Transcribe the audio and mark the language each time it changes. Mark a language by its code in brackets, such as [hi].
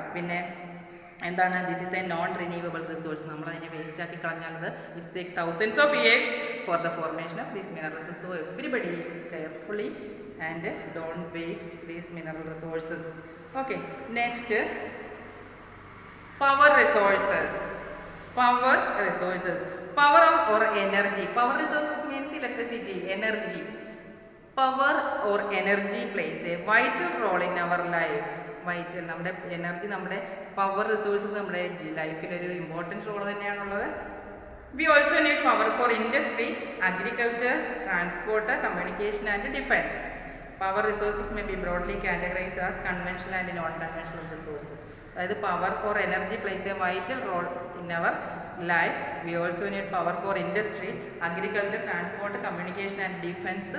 [ml] പിന്നെ എന്താണ്? [en] This is a non renewable resource. [ml] നമ്മളതിനെ വേസ്റ്റ് ആക്കി കളഞ്ഞാലത് [en] It's take thousands of years for the formation of these minerals. So everybody use carefully and don't waste these mineral resources. Okay, next power resources. Power resources. Power or energy. Power resources means electricity, energy. Power or energy plays a vital role in our life. Vital. [ml] നമ്മുടെ energy, നമ്മുടെ power resources നമ്മുടെ ലൈഫിൽ ഒരു important role തന്നെയാണുള്ളത്. [en] We also need power for industry, agriculture, transport, communication and defense. Power resources may be broadly categorized as conventional and non-conventional resources. അതായത് power or energy plays a vital role in our life. We also need power for industry, agriculture, transport, communication and defense.